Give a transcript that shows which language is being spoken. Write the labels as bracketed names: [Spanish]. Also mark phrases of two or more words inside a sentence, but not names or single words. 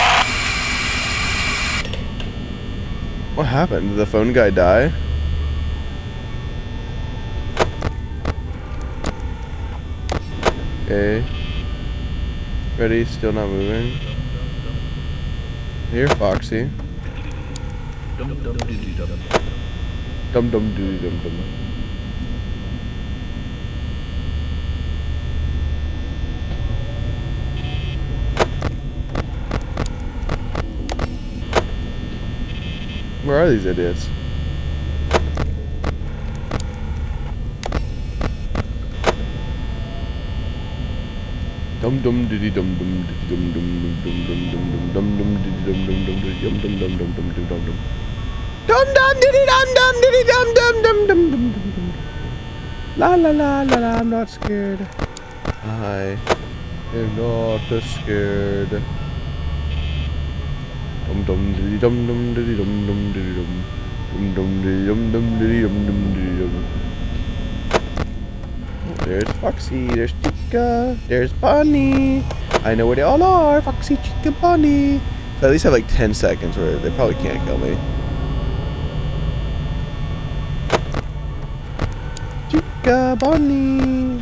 [English] What happened? Did the phone guy die? Okay. Freddy's still not moving. Here, Foxy. Dum dum doody dum. Dum dum doody dum dum. Where are these idiots? Dum dum diddy dum dum diddy dum dum dum dum dum dum dum dum diddy dum dum dum dum dum dum dum dum dum dum dum. Dum dum diddy dum dum diddy dum dum dum dum dum dum dum. La la la la la, I'm not scared. I am not scared. Dum dum diddy dum dum diddy dum dum diddy dum. Dum dum diddy dum dum diddy dum dum diddy dum. There's Foxy, there's Chica, there's Bunny. I know where they all are. Foxy, Chica, Bunny. So at least have like 10 seconds where they probably can't kill me. Chica, Bunny.